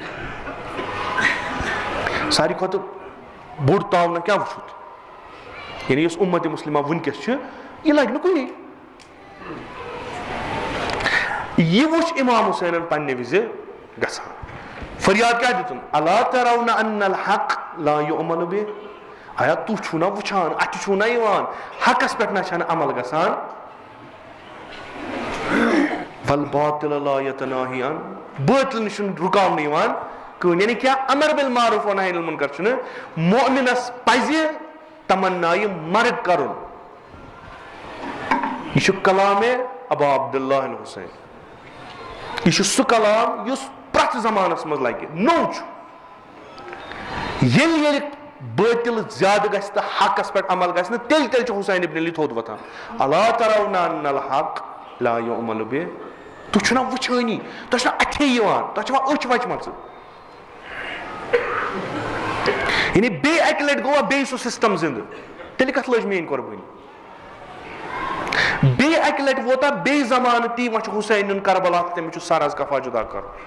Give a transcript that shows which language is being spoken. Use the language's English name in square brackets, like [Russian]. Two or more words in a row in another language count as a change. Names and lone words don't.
[Kashmiri] ساری کھۄتہٕ بوٚڑ تاونا کیا وٕچھُتھ یعنی یۄس اُمت مُسلمہ ونکس چھِ یہ لگہِ نہٕ کُنی یہ وٕچھ امام حسینن پننہِ وِزِ گژھان فریاد کیا دِتُن [Arabic] الا ترون ان الحق لا یؤمن به [Kashmiri] آیا تُہۍ چھُو نا وٕچھان اتھِ چھُو نا یِوان حقس پٮ۪ٹھ نا چھنہٕ عمل گژھان [Arabic] والباطل لا يتناهي عن باطل [Kashmiri] نش رکاونہٕ یِوان کٕہٕنۍ یعنی کیا [Arabic] امر بالمعروف و نہی عن المنکر [Kashmiri] چھُنہٕ مؤمنس پزِ تمنایہِ مرگ کرُن یہ چھُ کلام ابا عبداللہ حسین یہ چھُ سُہ کلام یُس پرٛٮ۪تھ زمانس منٛز لگہِ نوٚو چھُ ییٚلہِ باطل زیادٕ گژھِ تہٕ حقس پٮ۪ٹھ عمل گژھِ نہٕ تیٚلہِ چھُ حسین ابن علی تھوٚد وۄتھان [Arabic] الا ترون ان الحق لا یؤمن به [Kashmiri] تُہۍ چھُو نا وٕچھٲنی تۄہہِ چھُ نا اَتھے یِوان تۄہہِ چھوا أچھ وچمژٕ یعنی بیٚیہِ اکہِ لٹہِ گوٚوا بیٚیہِ سُہ سسٹم زندٕ تیٚلہِ کتھ لٔج میٲنۍ قۄربٲنی بیٚیہِ اکہِ لٹہِ ووتا بیٚیہِ زمانہٕ تی وۄنۍ چھُ حسین نیُن کربلا تہٕ تٔمِس چھُ سر حظ کفا جدا کرُن